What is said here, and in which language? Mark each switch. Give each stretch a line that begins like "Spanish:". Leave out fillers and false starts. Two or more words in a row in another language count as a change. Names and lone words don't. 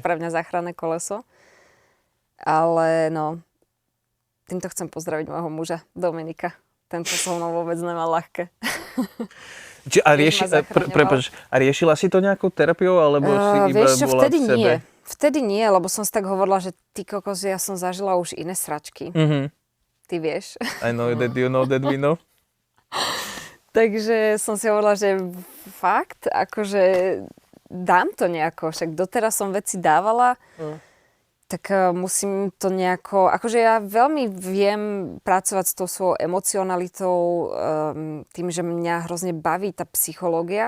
Slovak: Pre mňa záchranné koleso. Ale no, týmto chcem pozdraviť môjho muža, Dominika. Tento so mnou vôbec nemal ľahké. A riešila si to nejakou terapiou, alebo si iba vieš čo, bola vtedy v sebe? nie. Vtedy nie, lebo som si tak hovorila, že ty kokos, ja som zažila už iné sračky. Ty vieš.
English: I know that you know that we know.
Slovak: Takže som si hovorila, že fakt, akože dám to nejako. Však doteraz som veci dávala, tak musím to nejako... Akože ja veľmi viem pracovať s tou svojou emocionalitou, tým, že mňa hrozne baví tá psychológia.